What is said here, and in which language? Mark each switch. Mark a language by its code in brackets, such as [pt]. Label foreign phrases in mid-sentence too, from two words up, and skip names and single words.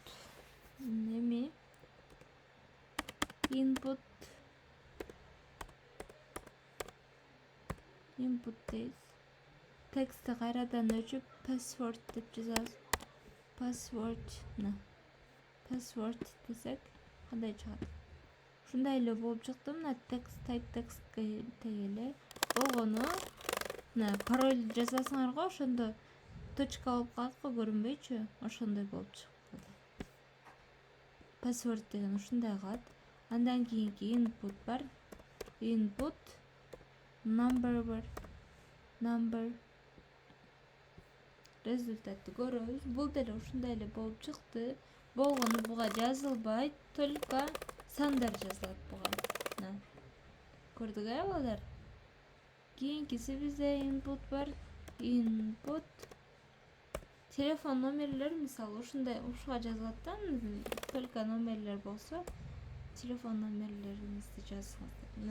[ky] Эми [en] input input [ky] дейбиз. Текстти кайрадан өчүп password деп жазабыз. Password десек кандай чыгат? Ушундай эле болуп чыкты. Мына [en] text type [ky] textке тегеле болгону мына пароль жазасыңарга ошондо точка болуп калат го, көрүнбөйчү? Ошондой болуп чыгат. Password деген ушундай калат. Андан кийинки input бар. [en] Input number [ky] бар. Number результатты көрөбүз. Бул деле ушундай эле болуп чыкты. Болгону буга жазылбайт, только сандар жазылат буга. Мына. Көрдүк балдар? Кийинкиси бизде input бар. Input телефон номерлер, мисалы ушундай ушуга жазылат да, только номерлер болсо телефон номерлериңизди жазыңыздар.